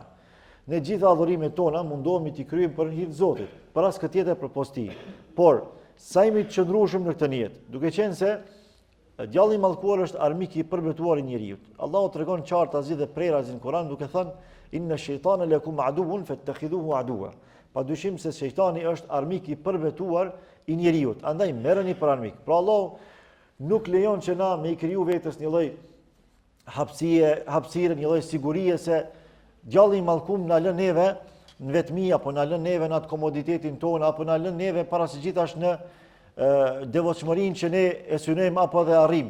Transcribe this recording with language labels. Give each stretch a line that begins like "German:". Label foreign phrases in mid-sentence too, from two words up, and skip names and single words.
Albanian: Ne gjitha adhurimet tona mundohemi t'i kryejmë për hir të Zotit, për as këtë tjetër përpos tij. Por sa jemi të qëndrueshëm në këtë nijet, duke qenë se djalli i mallkuar është armik i përbetuar i njeriu. Allahu tregon qartë azi dhe prerazi në Kur'an duke thënë
Arabic: إن الشيطان لكم عدو فاتخذوه عدوا.
Albanian: padyshim se shejtani është armik i përvetuar i njeriut. Andaj merreni për armik. Pra Allah nuk lejon që na me i kriju vetës një lloj hapësire, një lloj sigurie se djalli i mallkum na lën neve në vetmi, apo na lën neve në atë komoditetin tonë, apo na lën neve para se gjithash në devotshmërinë që ne e synojmë apo dhe arrim.